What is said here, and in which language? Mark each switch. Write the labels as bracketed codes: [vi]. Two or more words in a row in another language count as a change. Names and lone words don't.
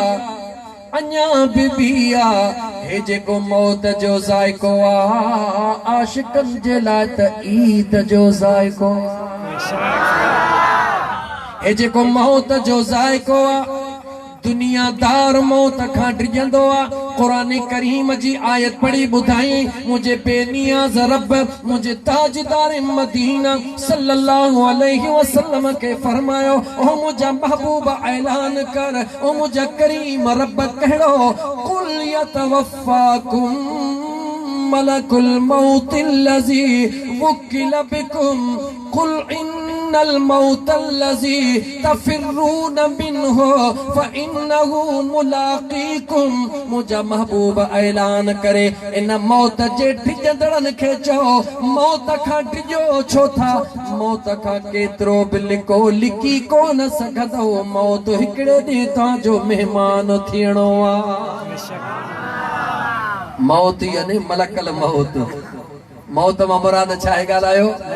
[sd] आहे हे जेको मौत जो जायको आहे आशिकनि जे लाइ त ईद जो जायको हे जेको मौत जो जायको आहे दुनियादार मौत खां डिॼंदो आहे कुरान करीम जी आयत पढ़ी ॿुधाई मुंहिंजे बेनियाज़ रब मुंहिंजे ताजदार मदीना [ar] صلى الله عليه وسلم [sd] के फरमायो ओ मुंहिंजा महबूब ऐलान [ar] कर ओ मुंहिंजा करीम रब कहिड़ो قل يتوفاكم ملك الموت الذي وكل بكم قل إن الموت الذي تفرون منه فإنه ملاقيكم [sd] मुंहिंजा महबूब ऐलान करे इन मौत जे डिॼंदड़नि खे चओ मौत खां डिॼो छो था मौत खां केतिरो बि लिकी कोन सघंदो मौत हिकिड़े ॾींहुं तव्हांजो महिमान थियणो आहे मौत यानी मलकल मौत मौत मां मुराद छा आहे ॻाल्हायो